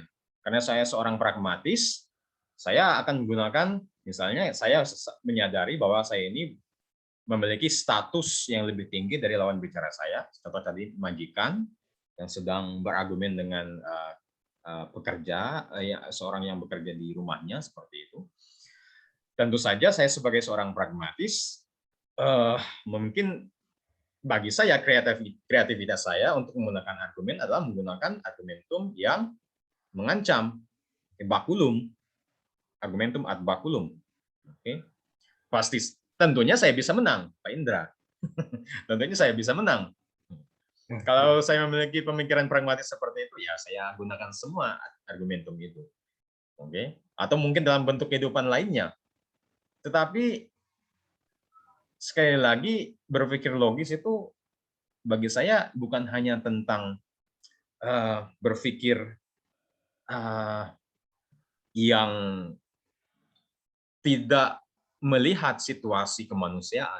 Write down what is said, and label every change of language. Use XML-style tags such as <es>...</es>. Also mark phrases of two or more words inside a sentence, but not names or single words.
<id>Karena saya seorang pragmatis, saya akan menggunakan, misalnya saya menyadari bahwa saya ini memiliki status yang lebih tinggi dari lawan bicara saya, contoh tadi majikan yang sedang berargumen dengan pekerja, seorang yang bekerja di rumahnya seperti itu. Tentu saja saya sebagai seorang pragmatis, mungkin bagi saya kreativitas saya untuk menggunakan argumen adalah menggunakan argumentum yang mengancam,</id> <la>bakulum, argumentum ad bakulum.</la> <id>Oke, pasti. Tentunya saya bisa menang, Pak Indra. Tentunya saya bisa menang. Kalau saya memiliki pemikiran pragmatis seperti itu, ya saya gunakan semua argumentum itu. Oke? Atau mungkin dalam bentuk kehidupan lainnya. Tetapi sekali lagi berpikir logis itu bagi saya bukan hanya tentang berpikir yang tidak melihat situasi kemanusiaan.</id>